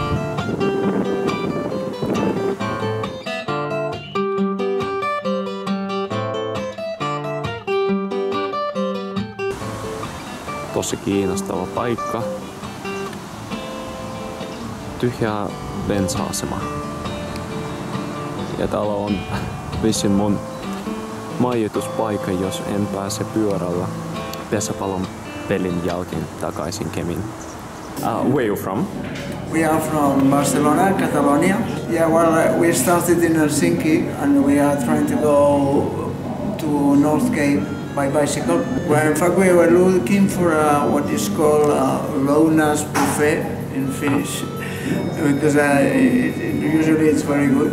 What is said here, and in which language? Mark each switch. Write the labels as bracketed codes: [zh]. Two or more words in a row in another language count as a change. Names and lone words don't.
[fi] Tosi kiinnostava paikka. Tyhjä bensa-asema. Ja täällä on vissiin mun majoituspaikka, jos en pääse pyörällä pesäpallon pelin jälkeen takaisin Kemiin. [en] Where are you from? We are from Barcelona, Catalonia. Yeah, well, we started in Helsinki and we are trying to go to North Cape by bicycle. Well, in fact, we were looking for what is called lounas buffet in Finnish, because usually it's very good.